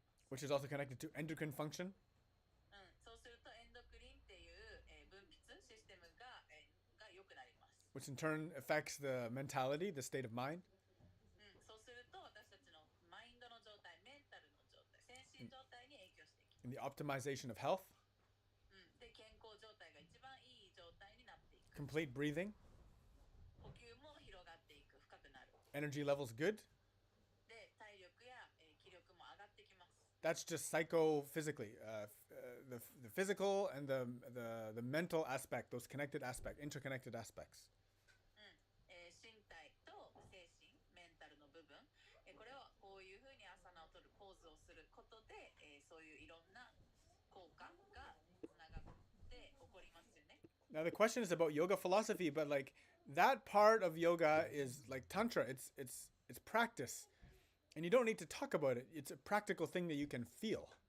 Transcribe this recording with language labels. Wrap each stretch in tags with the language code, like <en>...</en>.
<en>which is also connected to endocrine function,</en> <ja>そうするとエンドクリンっていう、分泌システムが良くなります。</ja> <en>which in turn affects the mentality, the state of mind,</en> <ja>そうすると私たちのマインドの状態、メンタルの状態、精神状態に影響していきます。</ja> <en>in the optimization of health,</en> <ja>で健康状態が一番いい状態になっていく。</ja> <en>complete breathing,</en> <ja>呼吸も広がっていく、深くなる。</ja> <en>energy levels good.</en> <ja>で体力や、気力も上がってきます。</ja> <en>That's just psychophysically, the physical and the mental aspect, those interconnected aspects.</en> <ja>身体と精神、メンタルの部分、これはこういうふうにアサナを取るポーズをすることで、そういういろんな効果がつながって起こりますよね。</ja> <en>Now the question is about yoga philosophy, but like that part of yoga is like tantra. It's practice, and you don't need to talk about it. It's a practical thing that you can feel.</en>